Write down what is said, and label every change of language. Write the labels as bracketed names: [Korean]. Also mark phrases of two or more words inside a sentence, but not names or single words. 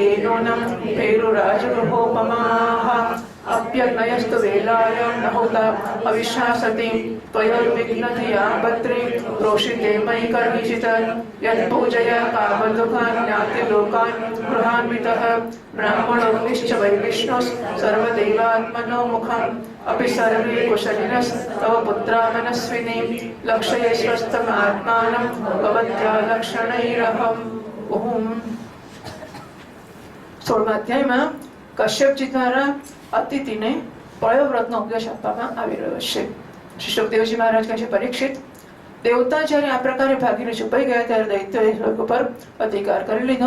[Sanskrit] नूनं पेरुराजगृहोपमाः अप्यग्नयस्तु वेलायां न होता अविश्वासति त्वयोर्विघ्नधिया भद्रे प्रोषिते मयि कर्हिचित् यत्पूजया कामदुःखान् ज्ञाति लोकान् गृहान्वितः ब्राह्मणोऽग्निश्च वै विष्णुः सर्वदेवात्मनो मुखम् अपि सर्वे कुशलिनस्तव पुत्रा मनस्विनी लक्षये स्वस्थमात्मानं भवत्या लक्षणैरहम्। [Gujarati] ओम 16મા અધ્યાયમાં કશ્યપજી દ્વારા અતિથિને પયોવ્રતનો ઉપદેશ આપવામાં આવી રહ્યો છે। શ્રી સુખદેવજી મહારાજ કહે છે, પરીક્ષિત, દેવતા જ્યારે આ પ્રકારે ભાગીને છુપાઈ ગયા ત્યારે દૈત્યોએ સ્વર્ગ પર અધિકાર કરી લીધો।